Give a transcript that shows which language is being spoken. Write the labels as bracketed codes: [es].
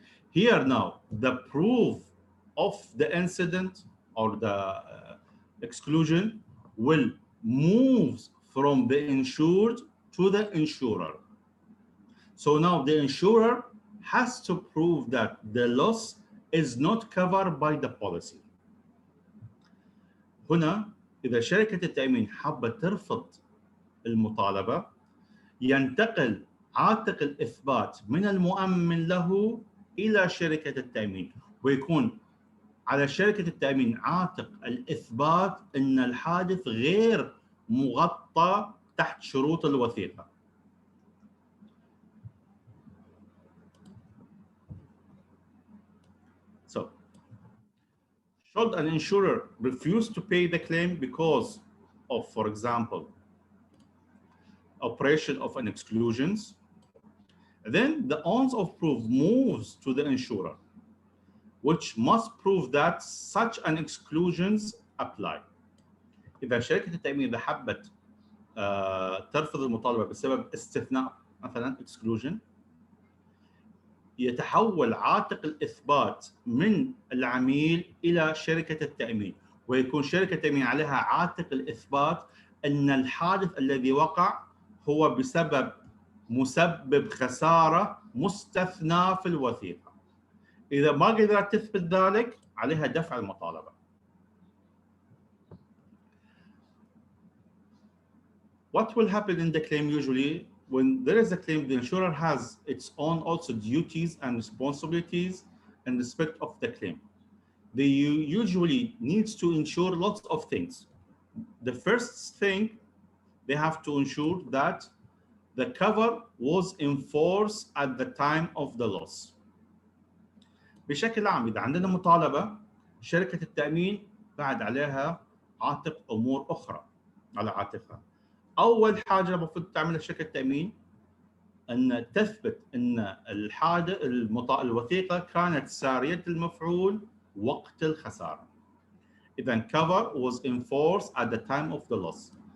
[en] Here now, the proof of the incident or the exclusion will move from the insured to the insurer. So now the insurer has to prove that the loss is not covered by the policy. [ar] هنا إذا شركة التأمين حابة ترفض المطالبة ينتقل عاتق الإثبات من المؤمن له إلى شركة التأمين، ويكون على شركة التأمين عاتق الإثبات أن الحادث غير مغطى تحت شروط الوثيقة. [en] So, should an insurer refuse to pay the claim because of, for example, operation of an exclusions, then the onus of proof moves to the insurer, which must prove that such an exclusions apply. [ar] إذا شركة التأمين إذا حبت ترفض المطالبة بسبب استثناء مثلا exclusion، يتحول عاتق الإثبات من العميل إلى شركة التأمين، ويكون شركة التأمين عليها عاتق الإثبات أن الحادث الذي وقع هو بسبب مسبب خسارة مستثنى في الوثيقة. إذا ما قدرت تثبت ذلك عليها دفع المطالبة. [en] What will happen in the claim usually? When there is a claim, the insurer has its own also duties and responsibilities in respect of the claim. They usually needs to ensure lots of things. The first thing, they have to ensure that the cover was in force at the time of the loss. [ar] بشكل عام إذا عندنا مطالبة شركة التأمين بعد عليها عاتق أمور أخرى على عاتقها. أول حاجة المفروض تعملها شركة التأمين أن تثبت أن الوثيقة كانت سارية المفعول وقت الخسارة. إذا [en] cover was in force at the time of the loss.